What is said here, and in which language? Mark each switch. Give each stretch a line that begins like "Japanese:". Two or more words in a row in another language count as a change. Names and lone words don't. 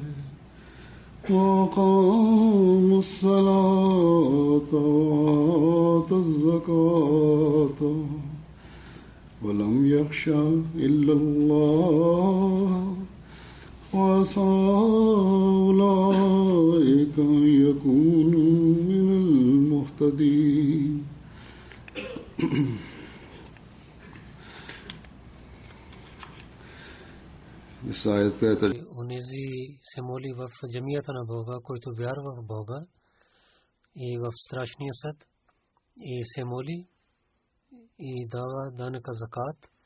Arabic: وأقام الصلاة وآتى الزكاة ولم يخش إلا الله وعسى أولئك أن يكونوا من المهتدين.
Bulgarian: Онези се моли в джамията на Бога, който вярва в Бога и в страшния съд, и се моли и дава данъка закат